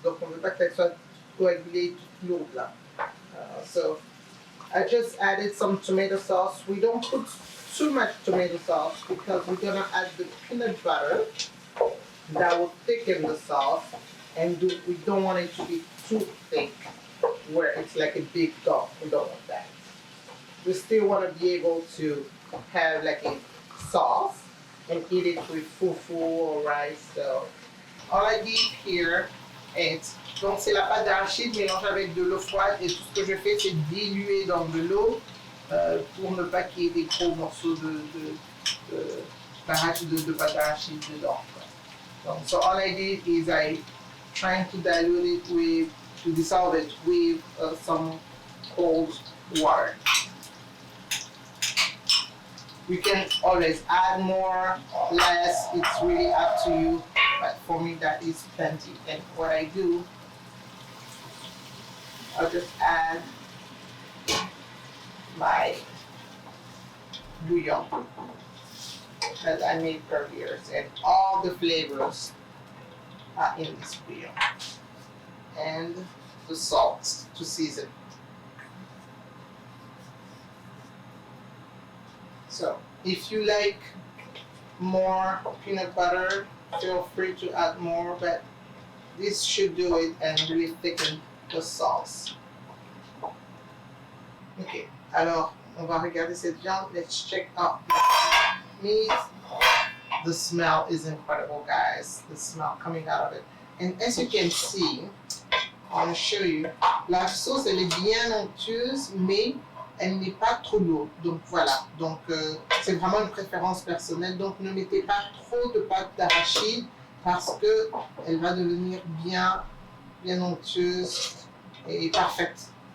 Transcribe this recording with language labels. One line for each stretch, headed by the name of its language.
French: Donc on ne veut pas qu'elle soit coagulée toute lourde là.
English: So I just added some tomato sauce. We don't put too much tomato sauce because we're gonna add the peanut butter that will thicken the sauce, and we don't want it to be too thick where it's like a big dump. We don't want that. We still want to be able to have like a sauce and eat it with fufu or rice. So all I did here is,
French: donc c'est la pâte d'arachide mélangée avec de l'eau froide, et tout ce que je fais c'est diluer dans de l'eau pour ne pas qu'il y ait des gros morceaux de pâte d'arachide dedans.
English: So all I did is I trying to dilute it to dissolve it with some cold water. You can always add more, less, it's really up to you, but for me that is plenty. And what I do, I'll just add my bouillon that I made earlier, and all the flavors are in this bouillon, and the salt to season. So if you like more peanut butter, feel free to add more, but this should do it and really thicken the sauce.
French: Ok, alors on va regarder cette viande.
English: Let's check out the meat. The smell is incredible, guys. The smell coming out of it. And as you can see, I want to show you,
French: la sauce elle est bien onctueuse, mais elle n'est pas trop lourde. Donc voilà, donc c'est vraiment une préférence personnelle. Donc ne mettez pas trop de pâte d'arachide parce que elle va devenir bien onctueuse et parfaite.